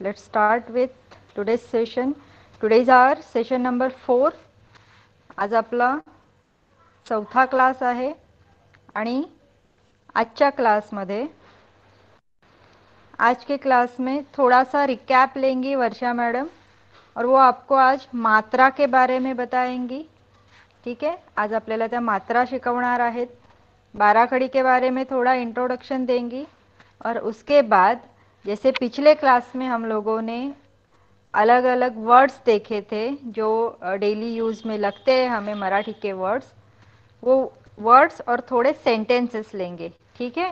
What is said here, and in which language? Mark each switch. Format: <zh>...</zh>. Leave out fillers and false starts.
<en>Let's start with today's session. Today is our session number 4.</en> <mr>आज आपला चौथा class आहे आणि आजच्या क्लासमध्ये</mr> <hi>आज के क्लास में थोड़ा सा रिकैप लेंगी वर्षा मैडम और वो आपको आज मात्रा के बारे में बताएंगी. ठीक है.</hi> <mr>आज आपल्याला त्या मात्रा शिकवणार आहेत.</mr> <hi>बाराखड़ी के बारे में थोड़ा इंट्रोडक्शन देंगी और उसके बाद जैसे पिछले क्लास में हम लोगों ने अलग अलग वर्ड्स देखे थे जो डेली यूज़ में लगते हैं हमें मराठी के वर्ड्स, वो वर्ड्स और थोड़े सेंटेंसेस लेंगे. ठीक है.</hi>